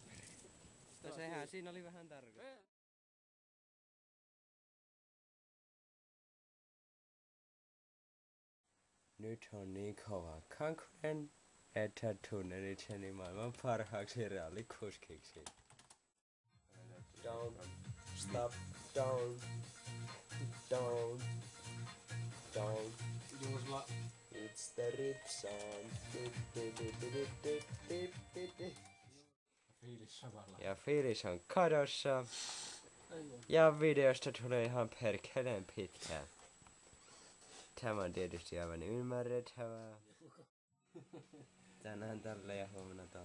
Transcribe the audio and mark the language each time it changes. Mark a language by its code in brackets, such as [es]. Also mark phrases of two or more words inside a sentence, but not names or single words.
[fi] No sehän siinä oli vähän tarkoitus. Nyt on niin kova kankunen, että tunnen itseni maailman parhaaksi rallikuskiksi. [en] Down, stop, down, down, down. It's the rip sound. [fi] Ja fiilis on kadossa. Ja videosta tulee ihan perkeleen pitkään. Tämä on tietysti aivan ymmärrettävää. Tänään tälle ja huomenna tälle.